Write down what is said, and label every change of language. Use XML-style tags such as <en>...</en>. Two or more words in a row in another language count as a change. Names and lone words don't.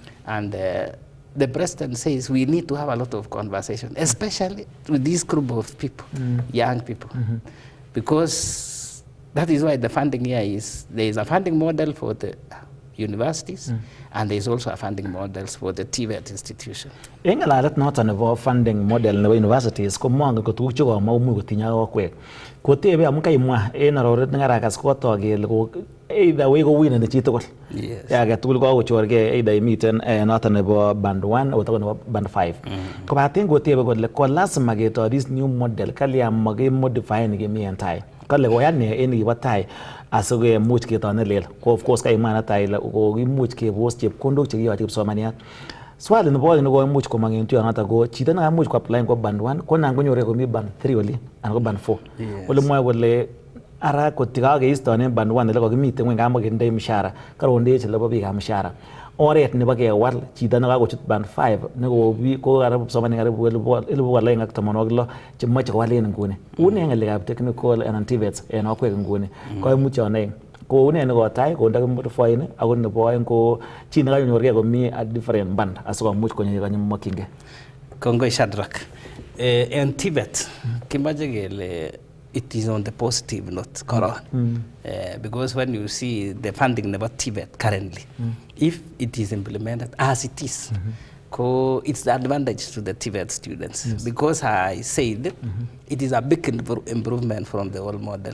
<en>And the president says we need to have a lot of conversation, especially with this group of people, young people. Because that is why the funding here is, there is a funding model for the universities, and there is also a funding models for the TVET institution.</en> <kln>En ngalalet noton nebo</kln> <en>funding model</en> <kln>nebo universities ko mongen ko tuguk chekomuch kotinye akwek. Kotebe amun kaimwa en aroret ngarakas kotok kele ko</kln> <en>either way</en> <kln>ko wineni chitugul. Yes. Age tugul kokochorgei either imiten noton nebo band 1 anan nebo band 5. Kobaten kotebe kole ko lazima keto</kln> <en>this new model</en> <kln>kalya mage modify ni kemi en tai. Kale koyan ne en kibo tai asikomuch ketone lel. Ko</kln> <en>of course</en> <kln>kaimwa na tai ko kimuch kebos chepkondok chekiyoche kipsomaniat. Swali nebo oeng nekoimuch komong en tuyonoton ko chito nekamuch koapply ko band 1 ko nan konyoru komi band 3 oli anan ko band 4. Ole mwoe kole ara kotikakeistonen band 1 ele kokimiten ngweny kamakindoi mshahara karondechi lebo biikab mshahara. Oret nebo kewal chito nekakochut band 5 ko karibu kipsomaninik karibu 216 chemoche kowal en nguni. Une ng'alekab technical anan TVETs en akwek nguni. Koimuch oeng ko une nekotai ko ndakimodify ni ako nebo oeng ko chi nekanyorgei komi</kln> <en>a different band</en> <kln>asikomuch konyor kanyomokyingei. Kongoi Shadrack. En TVET kimache kele</kln> <en>it is on the positive note, because when you see the funding about TVET currently, if it is implemented as it is, it's the advantage to the TVET students. Yes. Because I said it is a big improvement from the old model.</en>